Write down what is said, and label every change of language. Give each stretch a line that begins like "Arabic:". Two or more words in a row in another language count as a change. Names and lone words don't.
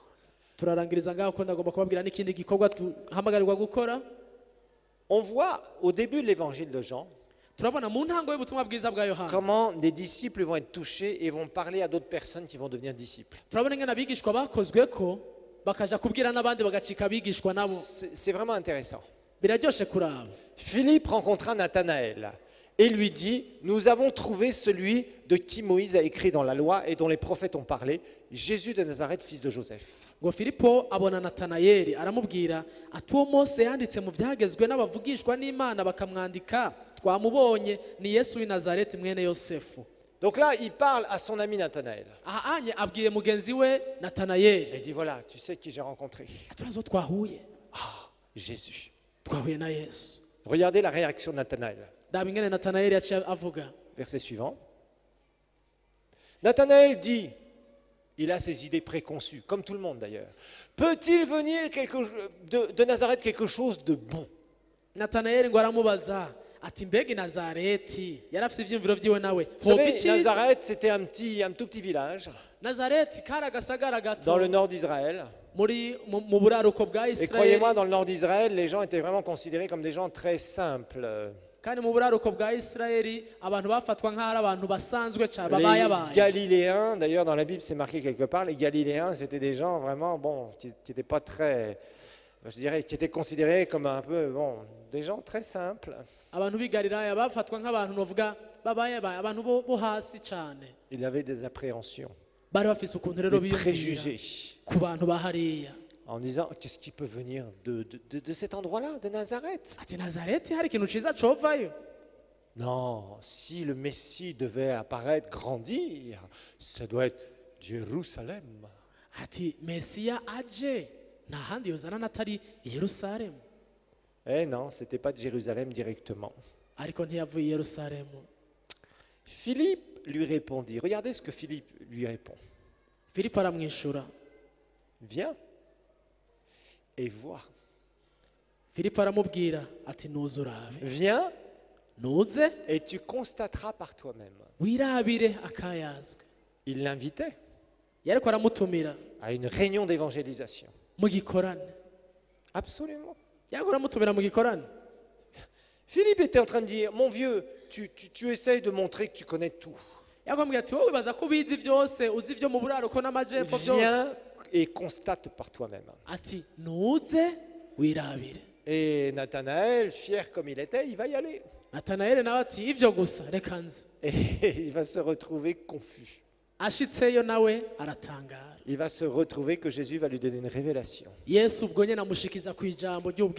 Rundi: turarangiriza ngaho ko ndagomba kubabwira n'ikindi gikorwa duhamagarirwa gukora.
French: On voit au début de l'évangile de Jean
Rundi: Turabona mu ntango y'ubutumwa bwiza bwa Yohana,
French: comment des disciples vont être touchés et vont parler à d'autres personnes qui vont devenir disciples.
Rundi: turabona ingene abigishwa bakozwe ko bakaja kubwira n'abandi bagacika abigishwa nabo.
French: C'est vraiment intéressant.
Rundi: Biraryoshe kuraba.
French: Philippe rencontra Nathanaël et lui dit, nous avons trouvé celui de qui Moïse a écrit dans la loi et dont les prophètes ont parlé, Jésus de Nazareth, fils de Joseph.
Rundi: Ngo Filipo abona Natanayeli aramubwira ati uwo Mose yanditse mu byagezwe n'abavugishwa n'Imana bakamwandika, twamubonye, ni Yesu w'i Nazareti mwene Yosefu.
French: Donc là, il parle à son ami Nathanaël.
Rundi: Aha anye abwiye mugenzi we Natanayeli,
French: Il dit, voilà, tu sais qui j'ai rencontré.
Rundi: turazo twahuye,
French: Jésus.
Rundi: twahuye na Yesu.
French: Regardez la réaction de Nathanaël.
Rundi: Daba ingene Natanayeli yaciye avuga.
French: Verset suivant. Nathanaël dit, il a ses idées préconçues, comme tout le monde d'ailleurs. Peut-il venir de Nazareth quelque chose de bon?
Rundi: Natanayeli ngo aramubaza ati mbega i Nazareti, yari afite ivyiyumviro vyiwe nawe,
French: Vous
Rundi: hoba
French: savez,
Rundi: iciza?
French: Nazareth, c'était un tout petit village
Rundi: Nazareti kari agasagara gato
French: dans le nord d'Israël.
Rundi: mu buraruko bwa
French: Et
Rundi: Isirayeli,
French: croyez-moi, dans le nord d'Israël, les gens étaient vraiment considérés comme des gens très simples.
Rundi: kandi mu buraruko bwa Isirayeli abantu bafatwa nk'aho ari abantu basanzwe cyane
French: Les
Rundi: babayabaye.
French: Galiléens, d'ailleurs dans la Bible c'est marqué quelque part, les Galiléens c'était des gens vraiment, bon, qui n'étaient pas très, je dirais, qui étaient considérés comme un peu, bon, des gens très simples.
Rundi: Abantu b'i Galilaya bafatwa nk'abantu novuga babayabaye, abantu bo hasi cyane.
French: Il avait des appréhensions,
Rundi: Bari bafise ukuntu rero
French: des
Rundi: biyumvira
French: préjugés,
Rundi: ku bantu bahariya.
French: en disant qu'est-ce qui peut venir de cet endroit-là, de Nazareth?
Rundi: Ati Nazareti hari ikintu ciza covayo?
French: Non, si le Messie devait apparaître, grandir, ça doit être Jérusalem.
Rundi: Ati Mesiya aje nta handi yozana natari i Yerusalemu.
French: Eh non, c'était pas de Jérusalem directement.
Rundi: Ariko ntiyavuye i Yerusalemu.
French: Philippe lui répondit, regardez ce que Philippe lui répond.
Rundi: Filipo aramwishura.
French: Viens et vois.
Rundi: Filipo aramubwira ati nuze urabe.
French: Viens
Rundi: Nuze
French: et tu constateras par toi-même.
Rundi: wirabire akayazwe.
French: Il l'invitait
Rundi: Yariko aramutumira
French: à une réunion d'évangélisation.
Rundi: mu gikorane.
French: Absolument.
Rundi: Yariko aramutumira mu gikorane.
French: Philippe était en train de dire, mon vieux, tu essayes de montrer que tu connais tout.
Rundi: yakwambwira ati wowe wibaza ko ubizi byose uzi ibyo mu buraruko n'amajyepfo byose
French: Viens et constate par toi-même.
Rundi: ati nuze wirabire.
French: Et Nathanaël, fier comme il était, il va y aller.
Rundi: natanayeli nawe ati ibyo gusa reka nzi.
French: Et il va se retrouver confus.
Rundi: ashitseyo nawe aratangara.
French: Il va se retrouver que Jésus va lui donner une révélation.
Rundi: yesu ubwo nyine amushikiza ku ijambo ry'ubwenge